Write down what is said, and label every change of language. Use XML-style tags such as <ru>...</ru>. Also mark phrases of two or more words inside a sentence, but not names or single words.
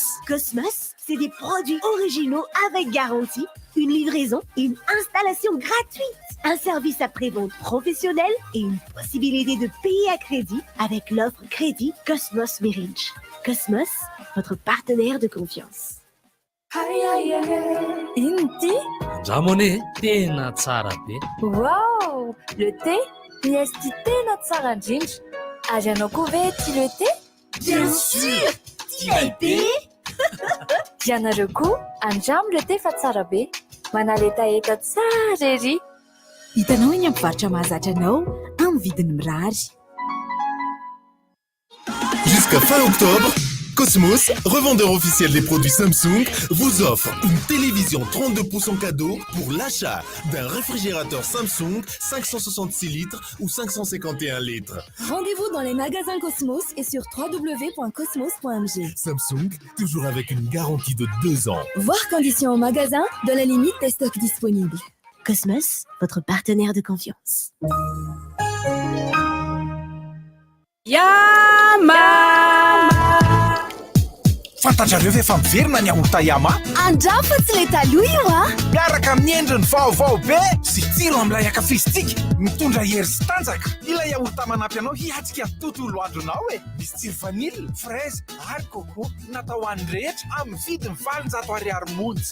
<fr>Cosmos, c'est des produits originaux avec garantie, une livraison et une installation gratuite. Un service après-vente professionnel et une possibilité de payer à crédit avec l'offre crédit Cosmos Marriage. Cosmos, votre partenaire de confiance.</fr> <mg>Inti? Ramone, tena tsara be. Wow! Le thé? Miesty tena tsara indrindra. Ary ianao koa ve tia le thé?</mg> <fr>Bien sûr!</fr> <mg>Tia be! Ianareo koa andramo le thé fa tsara be. Manala etaeta tsara ery. Hitanao eny amin'ny mpivarotra mahazatra anao amin'ny vidiny mirary.</mg> <fr>Jusqu'à fin octobre, Cosmos, revendeur officiel des produits Samsung, vous offre une télévision 32 pouces en cadeau pour l'achat d'un réfrigérateur Samsung 566 litres ou 551 litres. Rendez-vous dans les magasins Cosmos et sur www.cosmos.mg. Samsung, toujours avec une garantie de 2 ans. Voir conditions au magasin, dans la limite des stocks disponibles. Cosmos, votre partenaire de confiance.</fr> <mg>Yama! Fantatrareo ve fa miverina ny aorta Yama? Andramo fa tsy le taloha io a! Miaraka amin'ny endriny vaovao be sy tsiro amin'ilay akafistika mitondra hery sy tanjaka. Ilay aorta manampy anao hiatrika ny tontolo andronao e. Misy tsiro</mg> <fr>vanille, fraise</fr> <mg>ary coco natao ho an'ny rehetra amin'ny vidiny 700 ariary monja.</mg>